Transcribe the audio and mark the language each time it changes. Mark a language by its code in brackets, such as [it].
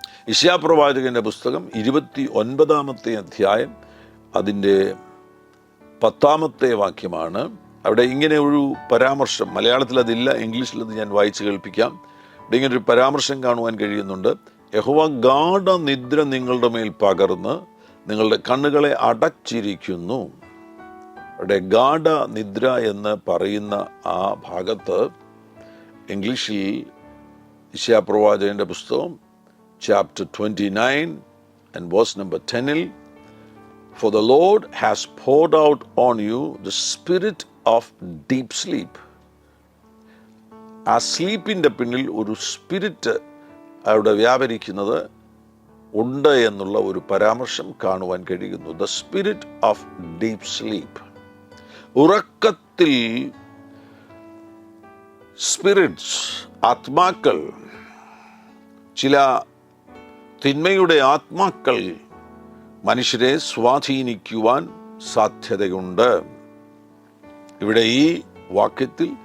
[ml] യിശയ്യാപ്രവാചകന്റെ പുസ്തകം 29-ാമത്തെ അധ്യായം അതിൻ്റെ 10-ാമത്തെ വാക്യമാണ്. അവിടെ ഇങ്ങനെ ഒരു പരാമർശം, മലയാളത്തിൽ അതില്ല, ഇംഗ്ലീഷിൽ അത് ഞാൻ വായിച്ച് കേൾപ്പിക്കാം. ഇവിടെ ഇങ്ങനെ ഒരു പരാമർശം കാണുവാൻ കഴിയുന്നുണ്ട്. യഹോവ ഗാഢ നിദ്ര നിങ്ങളുടെ മേൽ പകർന്ന് നിങ്ങളുടെ കണ്ണുകളെ അടച്ചിരിക്കുന്നു. അവിടെ ഗാഢ നിദ്ര എന്ന് പറയുന്ന ആ ഭാഗത്ത് ഇംഗ്ലീഷിൽ യിശയ്യാപ്രവാചകന്റെ പുസ്തകം [en] chapter 29 and verse number 10, for the Lord has poured out on you the spirit of deep sleep. [ml] ആ സ്ലീപ്പിൻ്റെ പിന്നിൽ ഒരു സ്പിരിറ്റ് അവിടെ വ്യാപരിക്കുന്നത് ഉണ്ട് എന്നുള്ള ഒരു പരാമർശം കാണുവാൻ കഴിയുന്നു. [en] The spirit of deep sleep. [ml] ഉറക്കത്തിൽ സ്പിരിറ്റ്സ്, ആത്മാക്കൾ, ചില തിന്മയുടെ ആത്മാക്കൾ മനുഷ്യരെ സ്വാധീനിക്കുവാൻ സാധ്യതയുണ്ട്. ഇവിടെ ഈ വാക്യത്തിൽ